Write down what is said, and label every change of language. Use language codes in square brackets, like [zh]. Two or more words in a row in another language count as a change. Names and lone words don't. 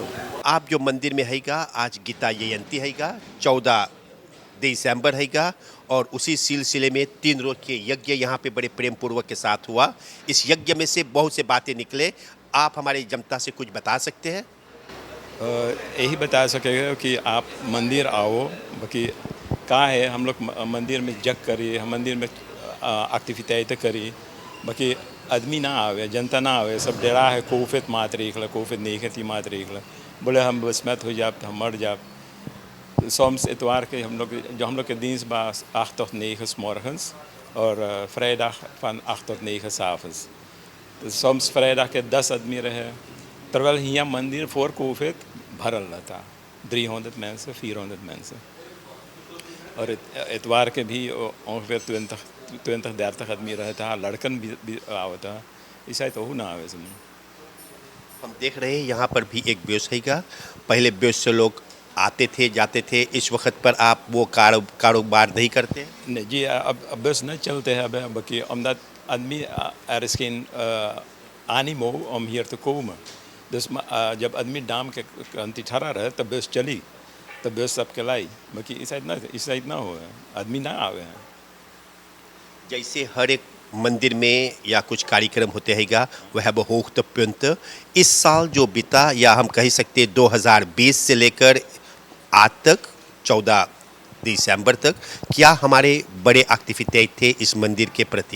[hi] आप जो मंदिर में हैगा आज गीता जयंती हैगा 14 दिसंबर हैगा और उसी सिलसिले में 3 रोज के यज्ञ यहाँ पे बड़े प्रेम पूर्वक के साथ हुआ। इस यज्ञ में से बहुत से बातें निकले आप हमारी जनता से कुछ बता सकते हैं? [hns] यही बता सकेगा कि आप मंदिर आओ बाकी का है हम लोग मंदिर में जग करी हम मंदिर में एक्टिविटी करी बाकी आदमी ना आवे जनता ना आवे सब डरा है कोविड मात रखला कोविड नहीं खेती मात रखला बोले हम बस मत हो जाप हम मर जाप सोम्स इतवार के हम लोग के [nl] dienst was 8 tot 9 morgens [hns] और [nl] vrijdag van 8 tot 9 s'avonds soms vrijdag [hns] के 10 आदमी रहे [nl] terwijl hier [hns] मंदिर voor कोविड भरल रहता 300 mensen 400 mensen और इतवार के भी ongeveer 20-30 आदमी रहता लड़कन भी आवता ऐसा तो ना आवे समझ। [hi] हम देख रहे हैं यहाँ पर भी एक ब्योस हैगा पहले ब्योस से लोग आते थे जाते थे इस वक्त पर आप वो कारोबार नहीं करते? [hns] नहीं जी अब बस नहीं चलते हैं अब बाकी omdat आदमी [nl] er is geen animo om hier te komen dus [hns] जब आदमी डाम के अंति ठहरा रहे तब बस चली तब बस सबके लाई बाकी इस साइड ना हो आदमी ना आवे हैं। [hi] जैसे हर एक मंदिर में या कुछ कार्यक्रम होते हैगा वह होogtepunt इस साल जो बीता या हम कह सकते 2020 से लेकर आज तक 14 दिसंबर तक क्या हमारे बड़े एक्टिविटी थे इस मंदिर के प्रति?